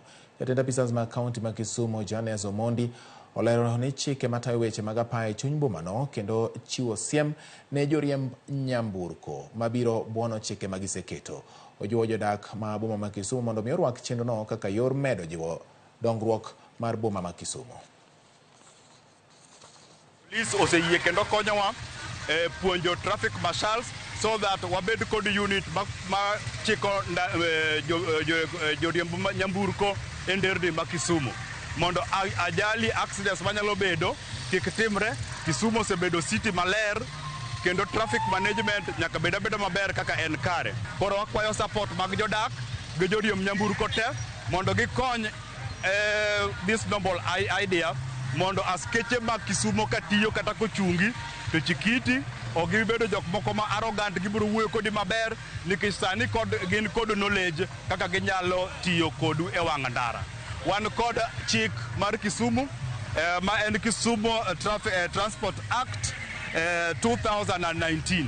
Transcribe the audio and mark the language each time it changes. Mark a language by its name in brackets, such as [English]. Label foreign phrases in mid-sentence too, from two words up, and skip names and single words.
[Luo (Kenya and Tanzania)] Jatend apisas mag kaunti ma Kisumu, Janes Omondi, olero ni chike matayo weche mag apaya e chuny bomano kendo chiwo siem ne joriemb nyamburko mabiro buono chike magiseketo. Ojiwo jodak ma boma ma Kisumu mondo mi orwak chenrono kaka yor medo jiwo dongruok mar boma ma Kisumu. Police oseyie kendo konyowa puonjo [English] traffic marshals so that [Luo (Kenya and Tanzania)] wabed kod unit ma chiko joriemb nyamburko e nderni ma Kisumu mondo ajali accidents manyalo bedo kik timre. Kisumu osebedo city maler kendo [English] traffic management [Luo (Kenya and Tanzania)] nyaka beda maber kaka en kare. Koro wakwayo support mag jodak gi joriemb nyamburko te mondo gikony [English] this noble idea [Luo (Kenya and Tanzania)] mondo askeche mag Kisumu katiyo kata kochungi to chikiti ok gibedo jok moko ma arrogant, gibiro wuoyo kodi maber nikech sani gin kod knowledge kaka ginyalo tiyo kodu e wang' ndara. Wan kod chik mar Kisumu ma en Kisumu Transport Act 2019.